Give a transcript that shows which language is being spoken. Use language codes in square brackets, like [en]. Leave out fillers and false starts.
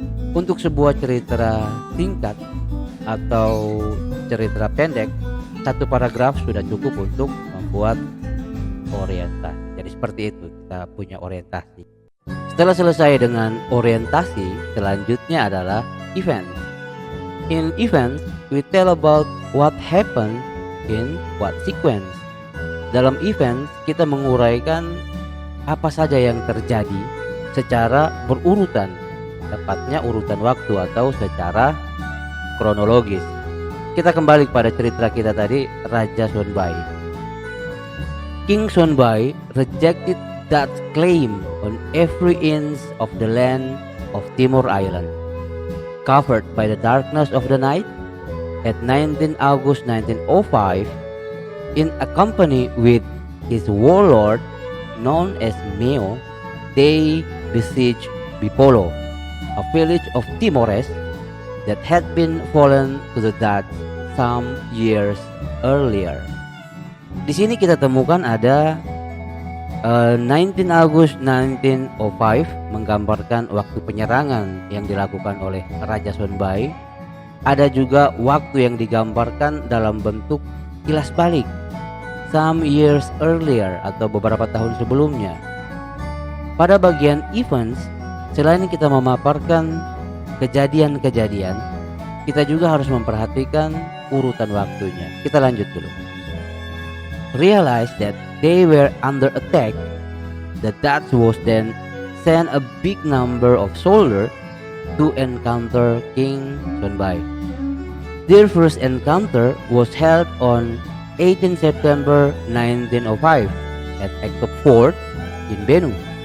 [id] Untuk sebuah cerita singkat atau cerita pendek, satu paragraf sudah cukup untuk membuat orientasi. Jadi seperti itu kita punya orientasi. Setelah selesai dengan orientasi, selanjutnya adalah event. [en] In events, we tell about what happened in what sequence. [id] Dalam event, kita menguraikan apa saja yang terjadi secara berurutan, tepatnya urutan waktu atau secara kronologis. Kita kembali kepada cerita kita tadi, Raja Sonbai. [en] King Sonbai rejected Dutch claim on every inch of the land of Timor Island. Covered by the darkness of the night, at 19 August 1905, in a company with his warlord known as Meo, they besieged Bipolo, a village of Timores that had been fallen to the Dutch some years earlier. [id] Di sini kita temukan ada 19 Agustus 1905 menggambarkan waktu penyerangan yang dilakukan oleh Raja Sonbai. Ada juga waktu yang digambarkan dalam bentuk kilas balik, [en] some years earlier [id] atau beberapa tahun sebelumnya. Pada bagian events, selain kita memaparkan kejadian-kejadian, kita juga harus memperhatikan urutan waktunya. Kita lanjut dulu. [en] Realize that they were under attack. The Dutch was then sent a big number of soldiers to encounter King Sonbai. Their first encounter was held on 18 September 1905 at Ekop Fort in Benue.